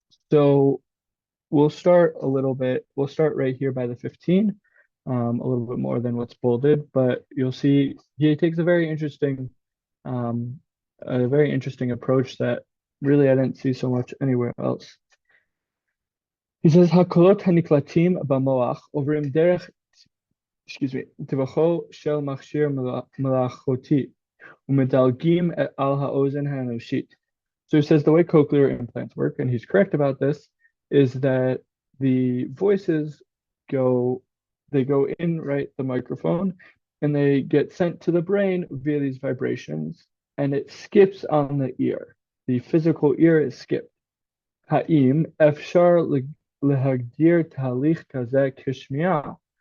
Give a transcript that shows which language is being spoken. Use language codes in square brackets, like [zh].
[en] So we'll start right here by the 15, a little bit more than what's bolded, but you'll see he takes um, a very interesting approach that really I didn't see so much anywhere else. He says, [he] "Hakolot haniklatim b'moach ovrim derech, טווחו של מכשיר מלאכותי ומדלגים על האוזן האנושית." [en] So he says the way cochlear implants work, and he's correct about this, is that the voices they go in the microphone, and they get sent to the brain via these vibrations, and it skips on the ear. The physical ear is skipped. [he] Ha'im efshar lehagdir tahalich kazeh kishmiah.